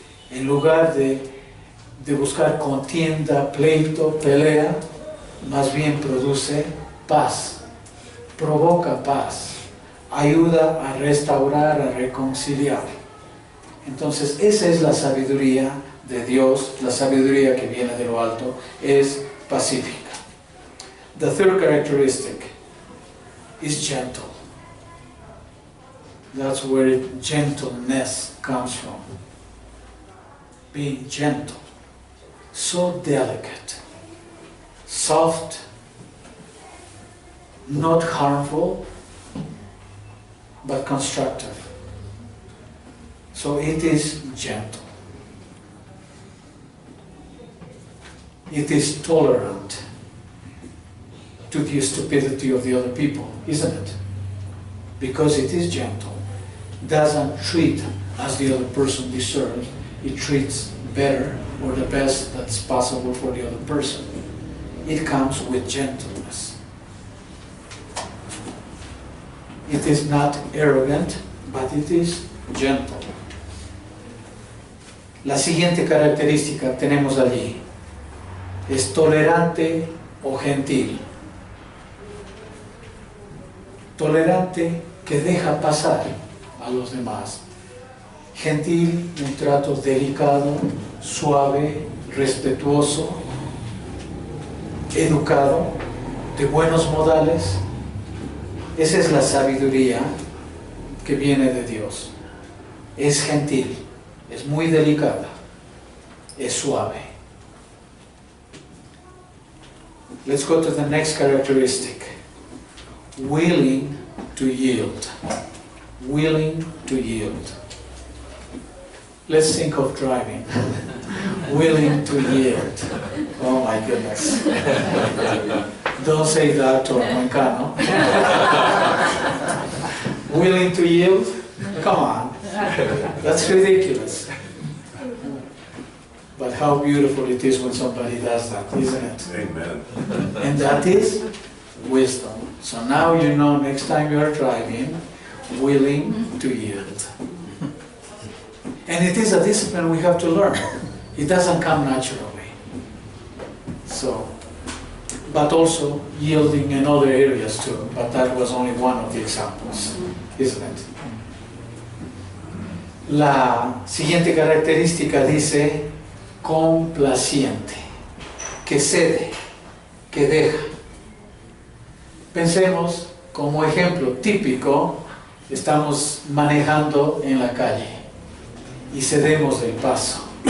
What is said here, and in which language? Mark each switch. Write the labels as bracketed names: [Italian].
[Spanish] En lugar de buscar contienda, pleito, pelea, más bien produce paz, provoca paz, ayuda a restaurar, a reconciliar. Entonces esa es la sabiduría de Dios, la sabiduría que viene de lo alto, es pacífica. [English] The third characteristic is gentle. That's where gentleness comes from. Being gentle, so delicate, soft, not harmful, but constructive. So it is gentle. It is tolerant to the stupidity of the other people, isn't it? Because it is gentle. Doesn't treat as the other person deserves. It treats better or the best that's possible for the other person. It comes with gentleness. It is not arrogant, but it is gentle. [Spanish] La siguiente característica tenemos allí. Es tolerante o gentil. Tolerante que deja pasar a los demás. Gentil, un trato delicado, suave, respetuoso, educado, de buenos modales. Esa es la sabiduría que viene de Dios. Es gentil, es muy delicada, es suave. [English] Let's go to the next characteristic. Willing to yield. Willing to yield. Let's think of driving. Willing to yield. Oh my goodness. Don't say that to a Moncano. Willing to yield? Come on. That's ridiculous. But how beautiful it is when somebody does that, isn't it? Amen. And that is wisdom. So now you know next time you are driving, willing to yield. And it is a discipline we have to learn. It doesn't come naturally. So, but also yielding in other areas too. But that was only one of the examples, isn't it? [Spanish] La siguiente característica dice complaciente, que cede, que deja. Pensemos como ejemplo típico, estamos manejando en la calle y cedemos el paso.